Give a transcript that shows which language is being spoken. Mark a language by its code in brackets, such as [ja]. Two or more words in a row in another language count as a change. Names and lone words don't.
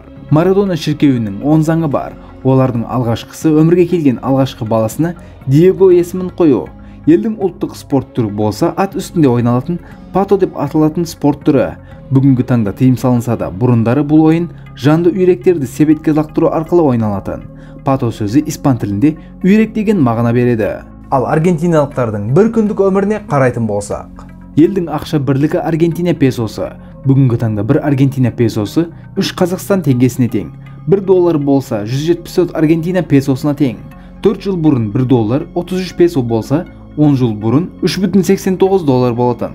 [kk] Марадона шіркеуінің 10 заңы бар. Олардың алғашқысы өмірге келген алғашқы баласына Диего есімін қою. Елдің ұлттық спорт түрі болса, ат үстінде ойналатын пато деп аталатын спорт түрі. Бүгінгі таңда тыйым салынса да, бұрындары бұл ойын жанды үйректерді себетке лақтыру арқылы ойналатын. Pato [ky] сөзү испан тилинде [kk] үйрек деген мағына береді. Ал аргентиналықтардың бір күндік өміріне қарайтын болсақ, Елдің ақша бірлігі Аргентина песосы. Бүгінгі таңда бір Аргентина песосы 3 Қазақстан теңгесіне тең. 1 доллар болса 174 Аргентина песосына тең. 4 жыл бұрын 1 доллар 33 песо болса, 10 жыл бұрын 3,89 доллар болатын.